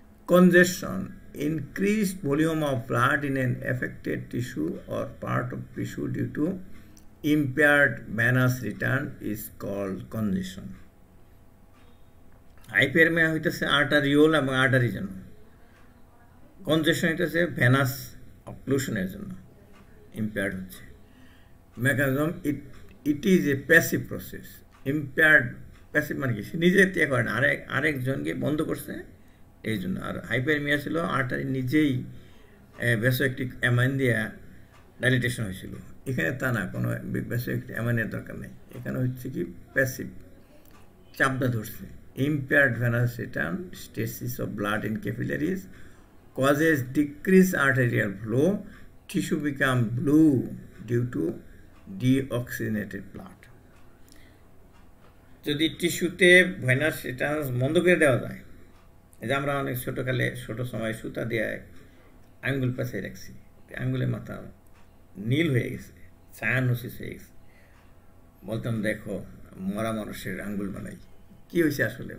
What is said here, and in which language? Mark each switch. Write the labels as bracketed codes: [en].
[en] Congestion, increased volume of blood in an affected tissue or part of tissue due to impaired venous return is called congestion. [bn] Hyperaemia হইতেছে arteriole এবং আর্টারির জন্য, কনজেশন হইতেছে venous অক্লুশনের জন্য impaired হচ্ছে। Mechanism, [en] It is a passive process. [bn] Impaired passive মানে কি? সে নিজে ত্যাগ করে না, আরেকজনকে বন্ধ করছে এই জন্য। আর হাইপারমিয়া ছিল আর্টারি নিজেই ভ্যাসোএক্টিক অ্যামাইন দিয়া ডাইলিটেশন হয়েছিল। এখানে তা না, কোনো ভ্যাসোএক্টিক অ্যামাইনের দরকার নেই। এখানে হচ্ছে কি প্যাসিভ, চাপদা ধরছে। [en] Impaired venous return, stasis of blood in capillaries causes decreased arterial flow, tissue become blue due to deoxygenated blood. [bn] যদি টিস্যুতে ভেনাস রিটার্ন বন্ধ করে দেওয়া যায়, এই যে আমরা অনেক ছোটোকালে ছোট সময় সুতা দিয়ে আঙ্গুল পেঁচাই রাখছি, আঙ্গুলের মাথা নীল হয়ে গেছে, সায়ানোসিস হয়ে গেছে, বলতাম দেখো মরা মানুষের আঙ্গুল বানাই। কি হয়েছে আসলে?